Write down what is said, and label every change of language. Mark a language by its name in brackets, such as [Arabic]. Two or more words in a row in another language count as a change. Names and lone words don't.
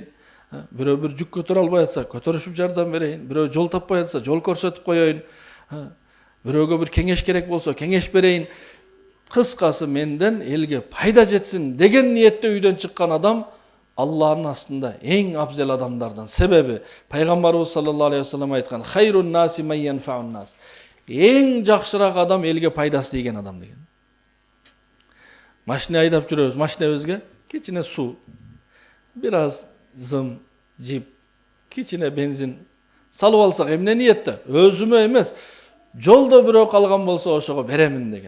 [Kyrgyz] Бирөө бир жүк көтөрө албай атса, көтөрүшүп жардам берейин. Бирөө жол таппай атса, жол көрсөтүп коеюн. Бирөөгө бир кеңеш керек болсо, кеңеш берейин. Кыскасы менден элге пайда жетсин деген ниетте үйдөн чыккан адам Аллахтын астында эң абзел адамдардан. Себеби пайгамбарыбыз [Arabic] صلى الله عليه وسلم [Kyrgyz] айткан: [Arabic] "خير الناس من ينفع الناس." [Kyrgyz] Эң жакшыраак адам элге пайдасы тийген адам деген. Машина айдап жүрөбүз, машинабызга кичине суу, бир аз зым, жип, кичине бензин салып алсак эмне ниетте? Өзүмө эмес, жолдо бирөө калган болсо ошого беремин деген.